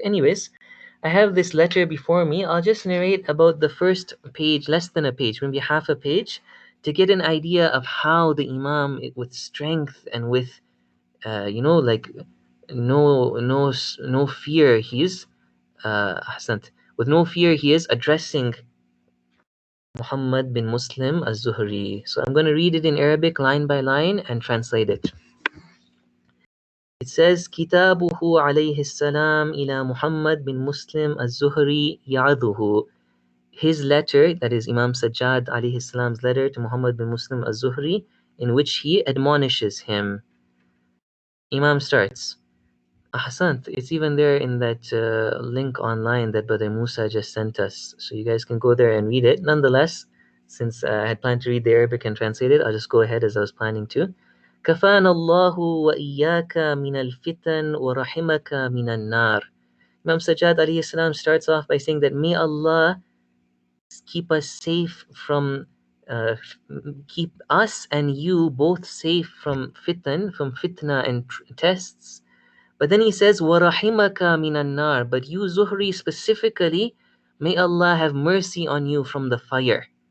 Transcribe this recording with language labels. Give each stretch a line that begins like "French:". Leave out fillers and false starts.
English: Anyways, I have this letter before me. I'll just narrate about the first page, less than a page, maybe half a page, to get an idea of how the Imam, with strength and with, like no fear, he's Ahsant. With no fear, he is addressing Muhammad bin Muslim az-Zuhri. So I'm going to read it in Arabic line by line and translate it. It says,
Arabic: كتابه عليه السلام إلى محمد bin Muslim az-Zuhri يعظه.
English: His letter, that is Imam Sajjad alayhi salam's letter to Muhammad bin Muslim az-Zuhri, in which he admonishes him. Imam starts. Ahsant, it's even there in that link online that Brother Musa just sent us. So you guys can go there and read it. Nonetheless, since I had planned to read the Arabic and translate it, I'll just go ahead as I was planning to.
Arabic: كفانا الله وإياك من الفتن ورحمك من النار.
English: Imam Sajjad alayhi salam starts off by saying that may Allah keep us safe from keep us and you both safe from fitna and tests. But then he says,
Arabic: وَرَحِمَكَ مِنَ النَّارِ.
English: But you, Zuhri, specifically, may Allah have mercy on you from the fire.